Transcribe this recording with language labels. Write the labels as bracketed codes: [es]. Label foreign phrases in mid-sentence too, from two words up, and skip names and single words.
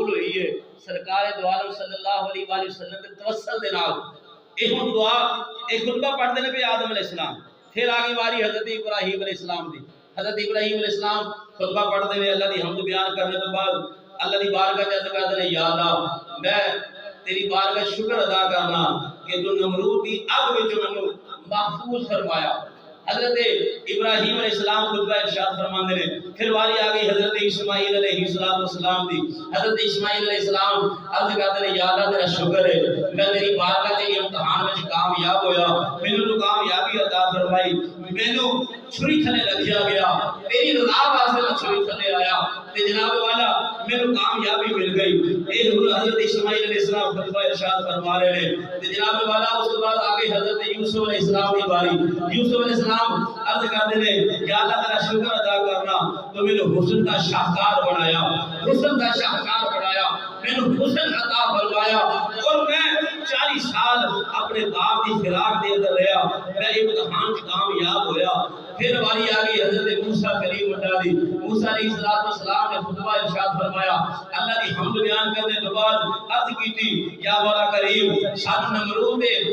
[ur] ہوئی ہے سرکار دو عالم صلی اللہ علیہ وآلہ وسلم کے توسل [pa] دے نال [ur] ایک دعا ایک خطبہ پڑھتے ہیں آدم علیہ السلام پھر آگے باری حضرت ابراہیم علیہ السلام دی حضرت ابراہیم علیہ السلام خطبہ پڑھتے ہیں اللہ دی حمد بیان کرنے کے بعد [pa] اللہ دی بارگاہ [ur] جا کرتے ہیں یا اللہ میں تیری بارگاہ [pa] شکر ادا کرنا کہ جو نمرود دی اگ وچ مینوں محفوظ فرمایا حضرت ابراہیم علیہ السلام خطبہ ارشاد فرماندے نے پھر واری آ گئی حضرت اسماعیل علیہ السلام دی حضرت اسماعیل علیہ السلام عرض کرتے ہیں یا اللہ تیرا شکر ہے میں تیری بارگاہ تے امتحان وچ کامیاب ہویا مینوں تو کامیابی عطا فرمائی مینوں چھری تھلے رکھیا گیا تیری رضا واسطے میں چھری تھلے آیا تے جناب والا مینوں کامیابی مل گئی اے [ur] حضرت اسماعیل علیہ السلام خطبہ ارشاد فرما رہے ہیں تے جناب والا اس کے بعد آگے حضرت یوسف علیہ السلام کی باری یوسف علیہ السلام عرض کرتے ہیں یا اللہ تعالی شکر ادا کرنا تو میں نے حسن کا شاہکار بنایا حسن کا شاہکار بنایا میں نے حسن عطا فرمایا اور میں 40 سال اپنے باپ کی [pa] فراق دے اندر رہا میں امتحان کامیاب ہویا پھر واری آ گئی حضرت موسیٰ کلیم اللہ دی [ur] موسیٰ علیہ السلام نے خطبہ ارشاد فرمایا اللہ کی حمد بیان کرنے کے بعد عرض کی تھی یا مولا کریم ساتھ نمرود نے